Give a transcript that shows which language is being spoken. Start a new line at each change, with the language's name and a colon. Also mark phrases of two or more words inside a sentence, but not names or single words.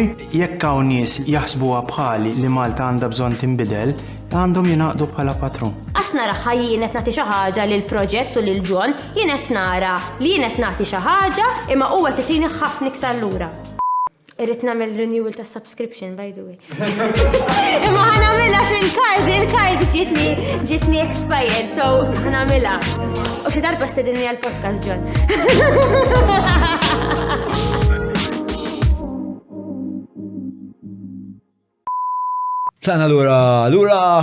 Maltese: Jekk hawn nies jaħsbuha bħali li Malta għandha bżonn tinbidel, għandhom jingħaqdu bħala patrun. Qas nara jien qed nagħti xi ħaġa lil proġett u lil John, jien qed nara li jien qed nagħti xi ħaġa imma huwa titini ħafna iktar lura. Irrid nagħmel renewal ta'
English: subscription by the way.
Maltese: Imma ħanamilha il-kard ġietni
English: expired, so
Maltese: ħanamilha. U xi darba stedinni għall-podcast John. Tlaqna lura.